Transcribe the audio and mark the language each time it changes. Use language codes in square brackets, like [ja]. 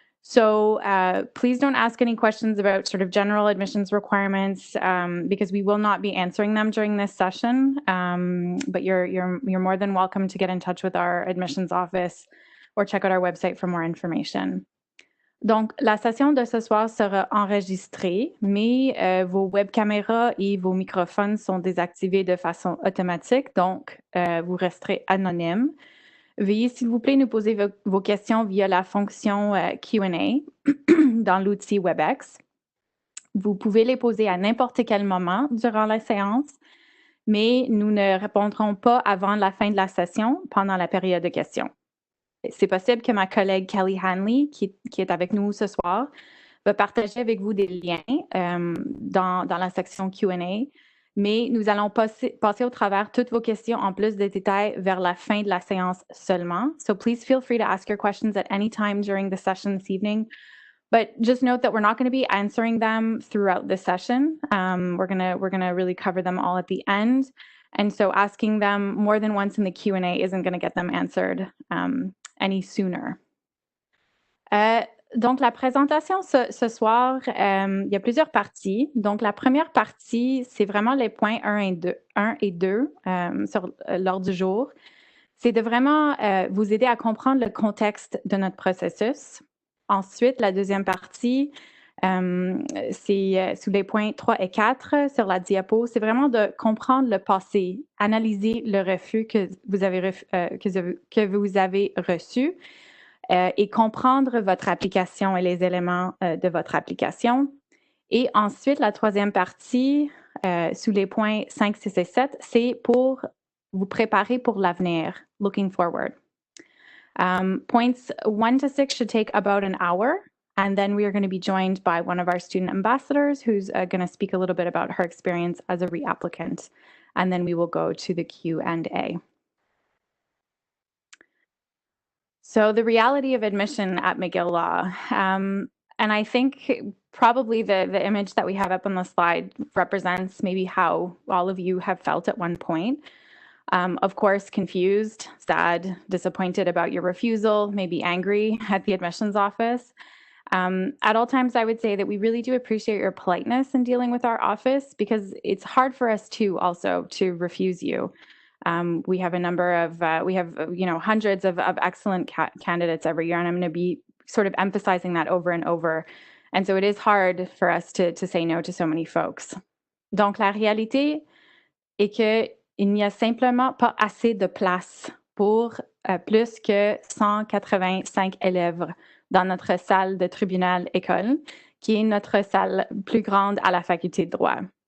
[en] So please don't ask any questions about sort of general admissions requirements because we will not be answering them during this session. But you're more than welcome to get in touch with our admissions office or check out our website for more information. [fr] Donc, la session de ce soir sera enregistrée, mais vos web caméras et vos microphones sont désactivés de façon automatique, donc vous resterez anonyme. Veuillez, s'il vous plaît, nous poser vos questions via la fonction Q&A dans l'outil WebEx. Vous pouvez les poser à n'importe quel moment durant la séance, mais nous ne répondrons pas avant la fin de la session pendant la période de questions. C'est possible que ma collègue Kelly Hanley, qui est avec nous ce soir, va partager avec vous des liens dans la section Q&A. Mais nous allons passer au travers toutes vos questions en plus de détails vers la fin de la séance seulement. [en] So please feel free to ask your questions at any time during the session this evening. But just note that we're not going to be answering them throughout the session. We're gonna really cover them all at the end. And so asking them more than once in the Q&A isn't going to get them answered any sooner. [fr] Donc, la présentation ce soir, il y a plusieurs parties. Donc, la première partie, c'est vraiment les points 1 et 2 sur l'ordre du jour. C'est de vraiment vous aider à comprendre le contexte de notre processus. Ensuite, la deuxième partie, c'est sous les points 3 et 4 sur la diapo. C'est vraiment de comprendre le passé, analyser le refus que vous avez reçu. Et comprendre votre application et les éléments de votre application. Et ensuite, la troisième partie, sous les points 5, 6 et 7, c'est pour vous préparer pour l'avenir, [en] looking forward. Points 1 to 6 should take about an hour, and then we are going to be joined by one of our student ambassadors who's going to speak a little bit about her experience as a re-applicant, and then we will go to the Q&A. So the reality of admission at McGill Law. And I think probably the image that we have up on the slide represents maybe how all of you have felt at one point. Of course, confused, sad, disappointed about your refusal, maybe angry at the admissions office. At all times, I would say that we really do appreciate your politeness in dealing with our office, because it's hard for us too also to refuse you. We have a number of, hundreds of excellent candidates every year, and I'm going to be sort of emphasizing that over and over. And so it is hard for us to say no to so many folks. [fr] Donc, la réalité est qu'il n'y a simplement pas assez de place pour plus que 185 élèves dans notre salle de tribunal école, qui est notre salle plus grande à la faculté de droit.